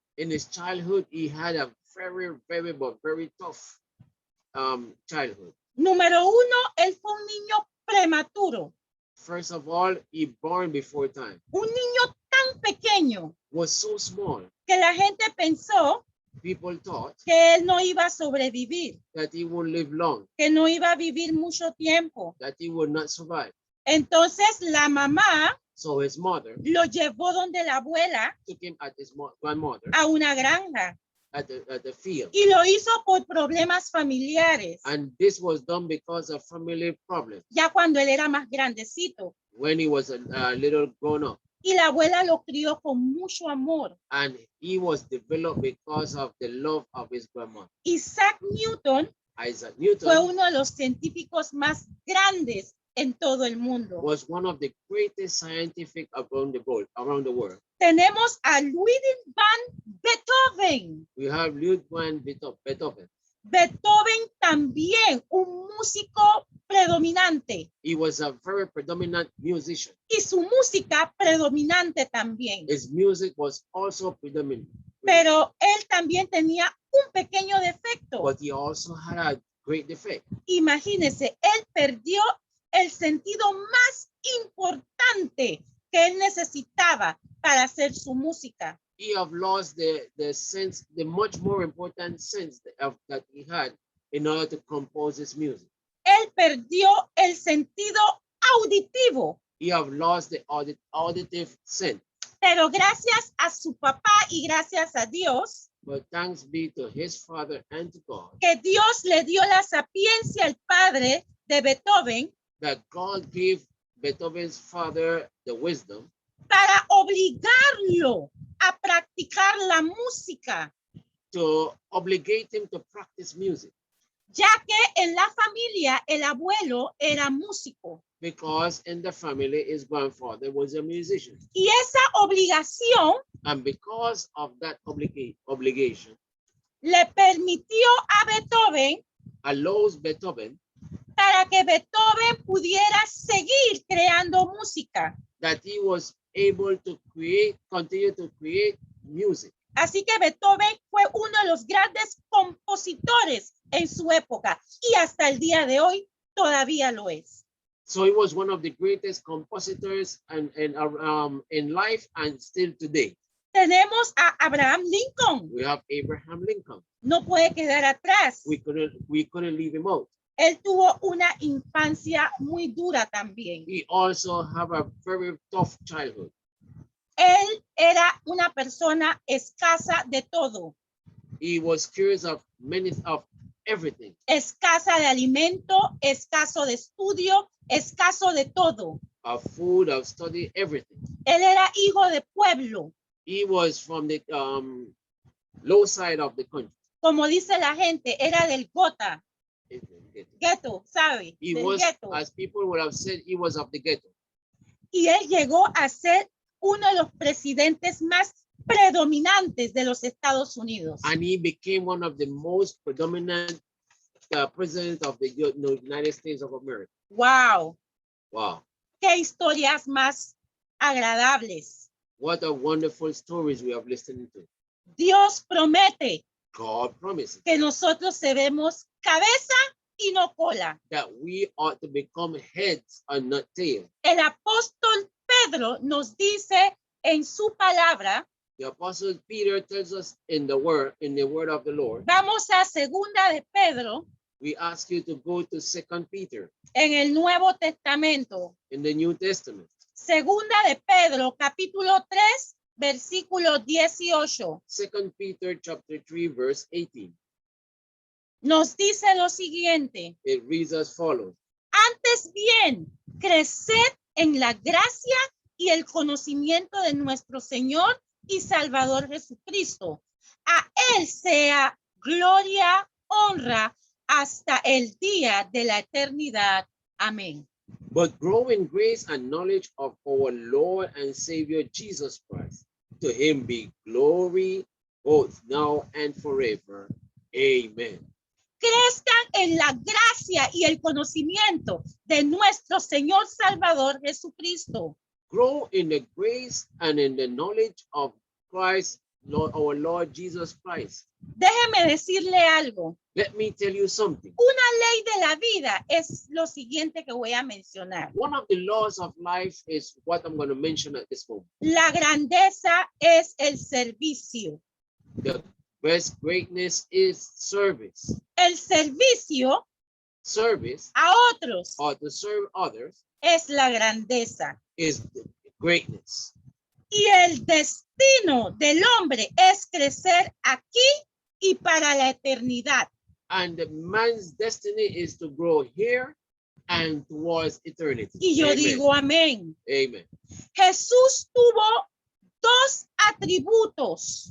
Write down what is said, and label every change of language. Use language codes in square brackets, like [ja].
[en] In his childhood, he had a very tough childhood. [es] Número uno, él fue un niño prematuro, [en] First of all, he born before time. [es] un niño tan pequeño [en] Was so small. [es] que la gente pensó [en] People thought [es] que él no iba a sobrevivir, [en] that he would live long, [es] que no iba a vivir mucho tiempo. [en] that he would not survive. [es] Entonces la mamá [en] So his mother [es] lo llevó donde la abuela [en] took him at his grandmother [es] a una granja [en] at the field. [es] y lo hizo por problemas familiares, [en] And this was done because of family problems [es] ya cuando él era más grandecito. [en] when he was a little grown up. [es] Y la abuela lo crió con mucho amor. [en] And he was developed because of the love of his grandmother. [es] Isaac Newton [en] Isaac [es] fue [en] Newton [es] uno de los científicos más grandes en todo el mundo. [en] was one of the greatest scientific around the world. [es] Tenemos a Ludwig van Beethoven. [en] We have Ludwig van Beethoven. [es] Beethoven también, un músico predominante. [en] He was a very predominant musician. [es] Y su música predominante también. [en] His music was also predominant. [es] Pero él también tenía un pequeño defecto. [en] But he also had a great defect. [es] Imagínense, él perdió el sentido más importante que él necesitaba para hacer su música. [en] He have lost the sense, the much more important sense that he had in order to compose his music. [es] Él perdió el sentido auditivo, [en] He have lost the auditive sense. [es] pero gracias a su papá y gracias a Dios, [en] But thanks be to his father and to God, [es] que Dios le dio la sapiencia al padre de Beethoven [en] that God gave Beethoven's father the wisdom [es] para obligarlo a practicar la música, [en] to obligate him to practice music, [es] ya que en la familia el abuelo era músico. [en] because in the family his grandfather was a musician. [es] Y esa obligación [en] And because of that obligation [es] le permitió a Beethoven [en] allows Beethoven [es] para que Beethoven pudiera seguir creando música. [en] that he was able to continue to create music. [es] Así que Beethoven fue uno de los grandes compositores en su época y hasta el día de hoy todavía lo es. [en] So he was one of the greatest compositors in life and still today. [es] Tenemos a Abraham Lincoln. [en] We have Abraham Lincoln. [es] No puede quedar atrás. [en] We couldn't leave him out. [es] Él tuvo una infancia muy dura también. [en] He also have a very tough childhood. [es] Él era una persona escasa de todo. [en] He was curious of everything. [es] Escasa de alimento, escaso de estudio, escaso de todo. [en] Of food, of study, everything. [es] Él era hijo de pueblo. [en] He was from the low side of the country. [es] Como dice la gente, era del gota, ghetto, ¿sabe? [en] He [es] Del [en] was, ghetto. as people would have said, he was of the ghetto. [es] Y él llegó a ser uno de los presidentes más predominantes de los Estados Unidos. [en] And he became one of the most predominant president of the United States of America. Wow, Wow. [es] qué historias más agradables. [en] What a wonderful stories we have listened to. [es] Dios promete [en] God promises [es] que nosotros seremos cabeza y no cola. [en] that we ought to become heads and not tails. [es] El apóstol Pedro nos dice en su palabra, [en] The apostle Peter tells us in the word of the Lord. [es] vamos a segunda de Pedro [en] We ask you to go to 2 Peter [es] en el Nuevo Testamento. [en] in the New Testament. [es] Segunda de Pedro, capítulo 3, versículo 18. [en] 2 Peter chapter 3, verse 18. [es] Nos dice lo siguiente: [en] It reads as follows. [es] antes bien, creced en la gracia y el conocimiento de nuestro Señor y Salvador Jesucristo. A Él sea gloria, honra, hasta el día de la eternidad. Amén. [en] But grow in grace and knowledge of our Lord and Savior Jesus Christ. To him be glory both now and forever. Amen. [es] Crezcan en la gracia y el conocimiento de nuestro Señor Salvador Jesucristo. [en] Grow in the grace and in the knowledge of Christ, Lord, our Lord Jesus Christ. [es] Déjeme decirle algo. [en] Let me tell you something. [es] Una ley de la vida es lo siguiente que voy a mencionar. [en] One of the laws of life is what I'm going to mention at this moment. [es] La grandeza es el servicio. [en] The best greatness is service. [es] El servicio [en] Service, [es] a otros [en] or to serve others, [es] es la grandeza. [en] is greatness. [es] Y el destino del hombre es crecer aquí y para la eternidad. [en] And the man's destiny is to grow here and towards eternity. [es] Y yo [en] Amen. [es] digo amén. [en] Amen. [es] Jesús tuvo dos atributos.